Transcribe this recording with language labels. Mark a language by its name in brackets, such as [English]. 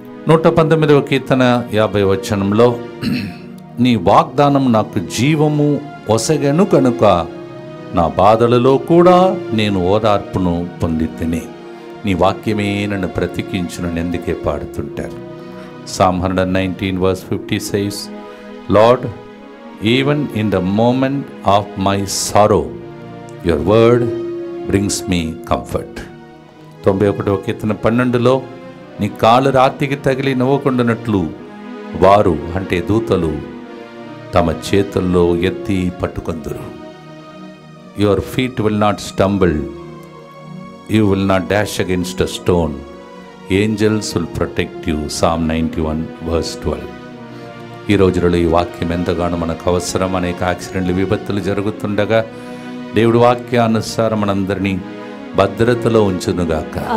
[Telugu] 119వ కీర్తన 50వ వచనంలో నీ వాగ్దానం నాకు జీవము ఒసగెను కనుక నా బాధలలో కూడా నేను ఓదార్పును పొందితిని. నీ వాక్యమే నన్ను బ్రతికించునని ఎందుకే పాడుతుంటారు. [English] Psalm 119:50 says, Lord, even in the moment of my sorrow, your word brings me comfort. [Telugu] 91వ కీర్తన 12లో నీ కాలు రాతికి తగిలి నవ్వకుండానట్లు వారు అంటే దూతలు తమ చేతుల్లో ఎత్తి పట్టుకొందురు. [English] Your feet will not stumble, you will not dash against a stone, angels will protect you. Psalm 91:12. [Telugu] ఈ రోజులలో ఈ వాక్యం ఎంతగానో మనకు అవసరం. అనేక యాక్సిడెంట్లు విపత్తులు జరుగుతుండగా దేవుడి వాక్యానుసారం మనందరినీ భద్రతలో ఉంచునుగాక.